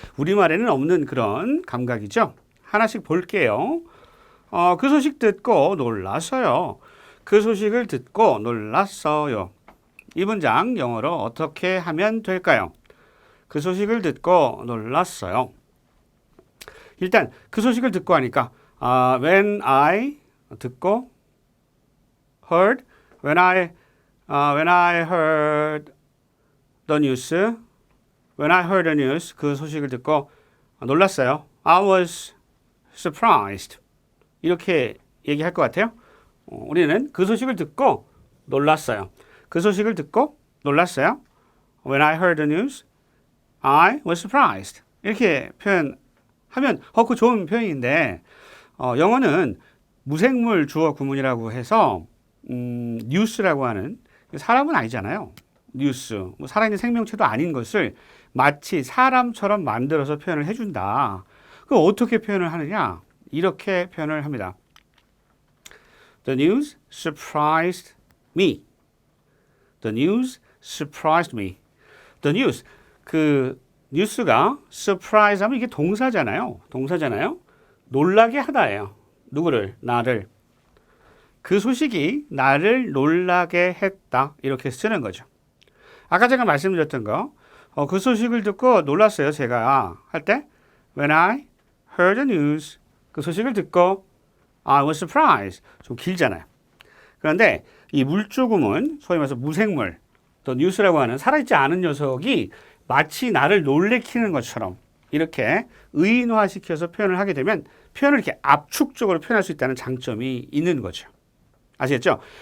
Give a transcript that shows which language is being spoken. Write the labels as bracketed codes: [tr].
[ko] 우리말에는 없는 그런 감각이죠. 하나씩 볼게요. 그 소식 듣고 놀랐어요. 그 소식을 듣고 놀랐어요. 이 문장 영어로 어떻게 하면 될까요? 그 소식을 듣고 놀랐어요. 일단 그 소식을 듣고 하니까 when I 듣고 [en] heard when I heard the news [ko] when I heard the news 그 소식을 듣고 놀랐어요. [en] I was surprised [ko] 이렇게 얘기할 것 같아요. 우리는 그 소식을 듣고 놀랐어요. 그 소식을 듣고 놀랐어요. [en] When I heard the news, I was surprised. [ko] 이렇게 표현하면 그 좋은 표현인데 영어는 무생물 주어 구문이라고 해서 뉴스라고 하는 사람은 아니잖아요. 뉴스, 뭐 살아있는 생명체도 아닌 것을 마치 사람처럼 만들어서 표현을 해준다. 그럼 어떻게 표현을 하느냐? 이렇게 표현을 합니다. [en] The news surprised me. The news surprised me. The news, [ko] 뉴스가 surprise 하면 이게 동사잖아요. 놀라게 하다예요. 누구를? 나를. 그 소식이 나를 놀라게 했다. 이렇게 쓰는 거죠. 아까 제가 말씀드렸던 거, 그 소식을 듣고 놀랐어요. 제가 할 때 [en] When I heard the news, [ko] 그 소식을 듣고 [en] I was surprised. [ko] 좀 길잖아요. 그런데 이 물주구문, 소위 말해서 무생물, 또 뉴스라고 하는 살아있지 않은 녀석이 마치 나를 놀래키는 것처럼 이렇게 의인화시켜서 표현을 하게 되면 표현을 이렇게 압축적으로 표현할 수 있다는 장점이 있는 거죠. 아시겠죠?